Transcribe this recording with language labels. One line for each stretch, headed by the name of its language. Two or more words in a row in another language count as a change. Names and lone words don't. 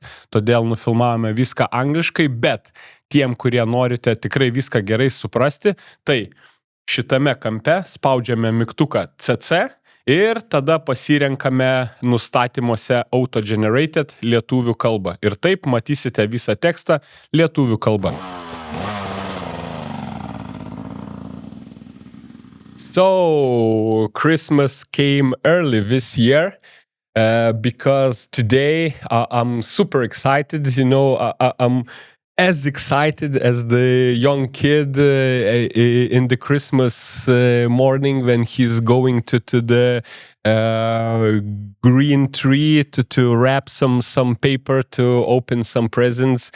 Lithuanian: Todėl nufilmavome viską angliškai, bet tiem, kurie norite tikrai viską gerai suprasti, tai šitame kampe spaudžiame mygtuką CC ir tada pasirenkame nustatymuose auto-generated lietuvių kalbą. Ir taip matysite visą tekstą lietuvių kalbą.
English: So, Christmas came early this year. Because today I'm super excited, you know, I'm as excited as the young kid in the Christmas morning when he's going to the green tree to wrap some paper to open some presents.